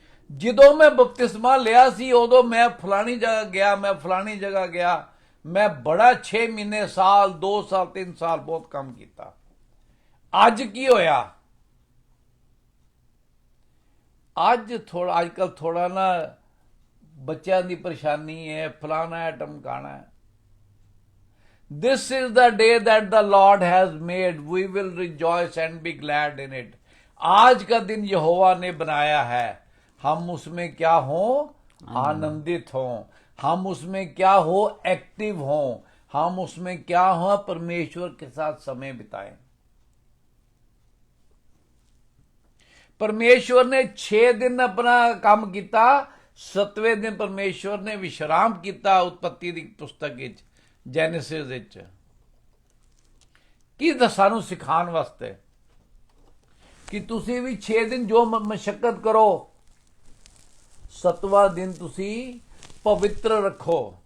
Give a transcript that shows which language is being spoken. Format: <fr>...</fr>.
<pa>ਜਦੋਂ ਮੈਂ ਬਪਤਿਸਮਾ ਲਿਆ ਸੀ ਉਦੋਂ ਮੈਂ ਫਲਾਣੀ ਜਗ੍ਹਾ ਗਿਆ, ਮੈਂ ਫਲਾਣੀ ਜਗ੍ਹਾ ਗਿਆ, ਮੈਂ ਬੜਾ 6 ਮਹੀਨੇ ਸਾਲ 2 ਸਾਲ 3 ਸਾਲ ਬਹੁਤ ਕੰਮ ਕੀਤਾ। ਅੱਜ ਕੀ ਹੋਇਆ? ਅੱਜ ਕੱਲ ਥੋੜਾ ਨਾ ਬੱਚਿਆਂ ਦੀ ਪਰੇਸ਼ਾਨੀ ਹੈ, ਫਲਾਣਾ ਹੈ, ਟਮਕਾਣਾ ਹੈ।</pa> <en>This is the day that the Lord has made, we will rejoice and be glad in it।</en> <hi>आज का दिन यहोवा ने बनाया है, हम उसमें क्या हो, आनंदित हों, हम उसमें क्या हो, एक्टिव हों, हम उसमें क्या हो, परमेश्वर के साथ समय बिताएं। परमेश्वर ने 6 दिन अपना काम किया, 7वें दिन परमेश्वर ने विश्राम किया। उत्पत्ति की पुस्तक</hi> <pa>ਜੈਨੇਸਿਸ ਵਿੱਚ ਕੀ ਸਾਨੂੰ ਸਿਖਾਉਣ ਵਾਸਤੇ ਕਿ ਤੁਸੀਂ ਵੀ 6 ਦਿਨ ਜੋ ਮਸ਼ੱਕਤ ਕਰੋ, 7ਵਾਂ ਦਿਨ ਤੁਸੀਂ ਪਵਿੱਤਰ ਰੱਖੋ।</pa>